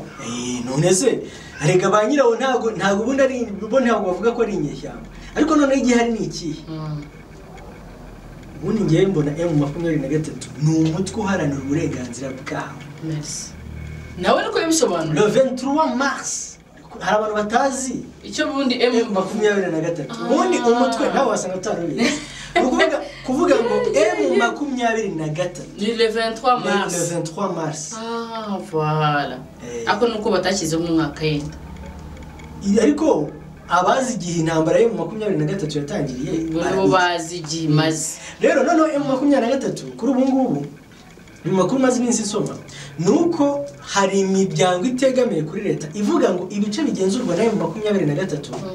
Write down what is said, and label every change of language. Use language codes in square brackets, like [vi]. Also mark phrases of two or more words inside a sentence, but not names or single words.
[rw] none se arega ba nyirawo ntago ubundi ari bo ntago bavuga ko ari inyeshyamba ariko none igihe hari ni iki ubundi ngiye mbona M23 ni umutwe uharanira uburenganzira bwawe merci nawe niko yabisobanura [fr] le 23 mars [rw] hari abantu batazi icyo bundi M23 ubundi umutwe nawe wasanga utarubiye kuvuga ngo M23 ni [fr] le 23 mars le 23 mars [rw] voilà ako nuko batashyizeho mu mwaka yenda ariko abazi igihe intambara yo mu 23 yatangiriye bo bazi igihe maze rero noneho M23 kuri ubu ngubu mu makuru maze iminsi isoma nuko hari imiryango itegamiye kuri leta ivuga ngo ibice bigenzurwa na M23